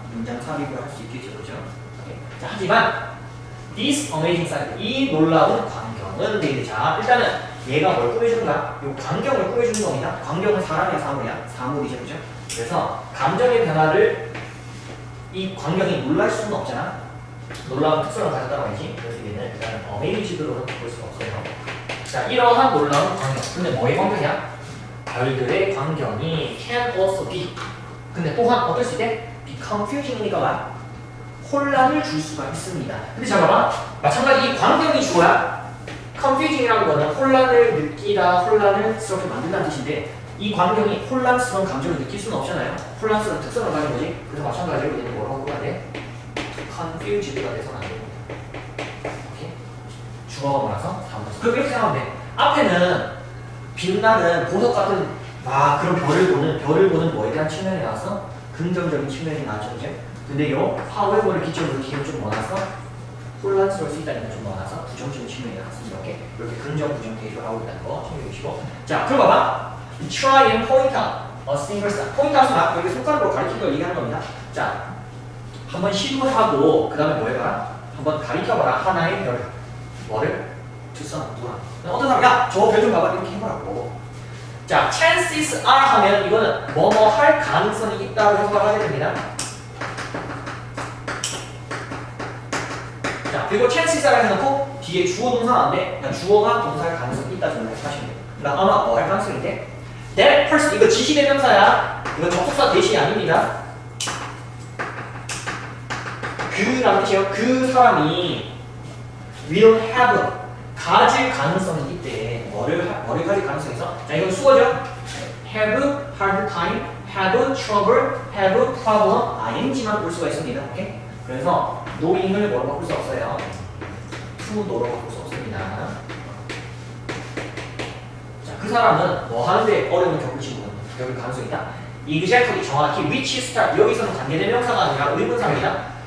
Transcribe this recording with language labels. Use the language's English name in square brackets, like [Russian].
[Korean] 문장 삽입을 할 수 있겠죠, 그죠? 오케이. 자, 하지만 [English] this amazing sight, [Korean] 이 놀라운 광경은 네, 자, 일단은 얘가 뭘 꾸며주는가? 요 광경을 꾸며주는 겁니다. 광경은 사람이야, 사물이야? 사물이죠, 그죠? 그래서 감정의 변화를 이 광경이 놀랄 수는 없잖아. 놀라운 특성을 가졌다고 하지. 그래서 얘는 일단 amazed로는 볼 수가 없어요. 자, 이러한 놀라운 광경. 근데 뭐의 광경이야? [English] 별들의 광경이 can also be. [Korean] 근데 또한 어떨 수 있대? [English] be confusing [Korean] 이니까 와. 혼란을 줄 수가 있습니다. 근데 잠깐만, 마찬가지 이 광경이 주어야 confusing이라는 거는 혼란을 느끼다, 혼란스럽게 만든다는 뜻인데 이 광경이 혼란스러운 감정을 느낄 수는 없잖아요. 혼란스러운 특성을 가진 거지. 그래서 마찬가지로 얘는 뭐라고 해야 돼? confused가 돼서는 안 됩니다. 오케이? 주어가 뭐라서? 다음부터. 그럼 이렇게 생각하면 돼. 앞에는 빛나는 보석 같은 그런 별을 보는 뭐에 대한 측면이 나와서 긍정적인 측면이 나왔죠, 그죠? 근데 요 however를 기초로 뒤에 좀 많아서 혼란스러울 수 있다는 게 좀 많아서 부정적인 측면이 나왔습니다. 이렇게 긍정, 부정 대조를 하고 있다는 거 챙겨 주시고. 자, 그럼 봐봐. [English] Try and point out a single star. [Korean] point out은 여기 손가락으로 가리키는 걸 얘기하는 겁니다. 자, 한번 시도하고 그 다음에 뭐 해봐라? 한번 가리켜봐라. 하나의 별. 뭐를? 투선, 누가? 어떤 사람, 야, 저 별 좀 봐봐. 이렇게 해보라고. 자, [English] chances are [Korean] 하면 이거는 뭐뭐 할 가능성이 있다고 해석을 하게 됩니다. 자, 그리고 chances를 해놓고 뒤에 주어 동사가 안 돼. 그냥 주어가 동사할 가능성이 있다 정도 하시면 돼요. 그러니까 아마 뭐 할 가능성이 있대? [English] That person, [Korean] 이거 지시대명사야. 이거 접속사 대신이 아닙니다. 그라는 뜻이에요. 그 사람이 [English] will have, [Korean] 가질 가능성이 있대. 뭐를 가질 가능성이 있어? 자, 이건 수어죠? [English] have hard time, have trouble, have problem, ing만 [Korean] 볼 수가 있습니다. 오케이? 그래서 knowing을 뭐로 바꿀 수 없어요. to know로 바꿀 수 없습니다. 자, 그 사람은 뭐 하는데 어려움을 겪을 가능성이 있다. exactly, 정확히 [English] which star, [Korean] 여기서는 관계대명사가 아니라 의문사입니다.